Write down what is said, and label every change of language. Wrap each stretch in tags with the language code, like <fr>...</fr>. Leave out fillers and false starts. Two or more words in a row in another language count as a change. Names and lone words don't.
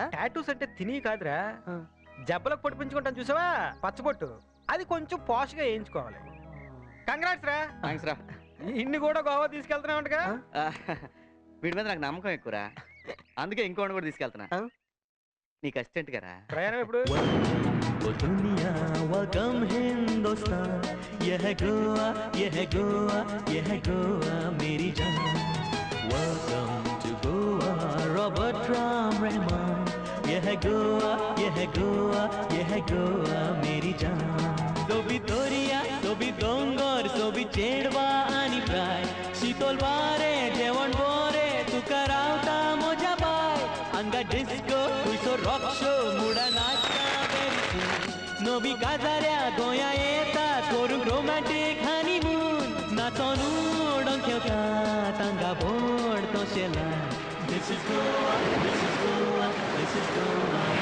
<te>టాటూస్ అంటే తిని కాదురా, జబ్బలకు పొడిపించుకుంటాం చూసావా, పచ్చబొట్టు, అది కొంచెం పాష్ గా వేయించుకోవాలి. కంగ్రాట్స్ రా. థ్యాంక్స్ రా. ఇన్ని కూడా గోవా తీసుకెళ్తున్నావుగా. వీడి మీద నాకు నమ్మకం ఎక్కువరా, అందుకే ఇంకోటి కూడా తీసుకెళ్తున్నా. నీకు అసిస్టెంట్ గారా? ప్రయాణం ఎప్పుడు?</te> <hi>वो दुनिया वो गम हिंदुस्तान, यह गोवा यह गोवा यह गोवा मेरी जान.</hi> <en>Welcome to Goa, Robert Ram Rahman.</en> <hi>यह गोवा यह गोवा यह गोवा मेरी जान.</hi> <kok>सोबी तोरिया सोबी डोंगर सोबी चेडवा आणि प्राय, शीतल वारे जेवण बोरे तुका रावता मोजा बाय. अंगा डिस्को तुझो रॉक शो मुडा नाचता बेरी, नवी काजाऱ्या गोया येतात करूंक</kok> <en>romantic honeymoon.</en> <kok>नाचोन उडोन खेवतात तांगा बोड तो शेला.</kok> <en>This is Goa, this is Goa, this is Goa.</en>